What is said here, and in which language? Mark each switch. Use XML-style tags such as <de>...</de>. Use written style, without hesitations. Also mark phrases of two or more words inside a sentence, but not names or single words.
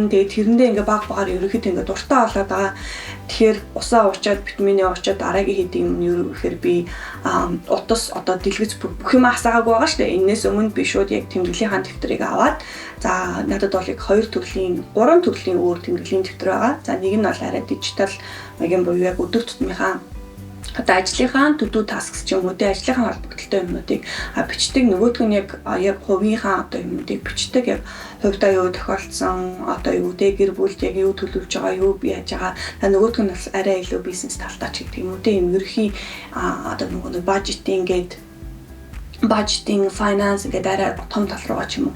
<mn>Тэгээд тэрэндээ ингээ баг багаар ерөөхдөө ингээ дуртай болоод байгаа. Тэгэхээр усаа уучаад витамины уучаад дараагийн хийдэг юм юу гэхээр би утас одоо дэлгэц бүх юм асаагаагүй байгаа шүү дээ. Энээс өмнө би шууд яг тэмдэглэлийнхаа дэвтрийг аваад за надад бол яг 3 төрлийн өөр тэмдэглэлийн дэвтэр байгаа. За нэг нь бол арай дижитал магийн буюу яг өдөр тутмынхаа одоо ажлынхаа</mn> <en>to-do tasks</en> <mn>ч юм уу те ажлынхаа холбогдолтой юмнуудыг бичдэг, нөгөөх нь яг хувийнхаа одоо юмнуудыг бичдэг, яг хувьдаа юу тохиолдсон, одоо юу те гэр бүлд яг юу төлөвлөж байгаа, юу яаж байгаа. Нөгөөх нь бас арай илүү бизнес талтай ч гэдэг юм уу те юм ерхий одоо нөгөө</mn> <en>budgeting, finance</en> <mn>гэдэг арай том тал руугаа ч юм уу.</mn>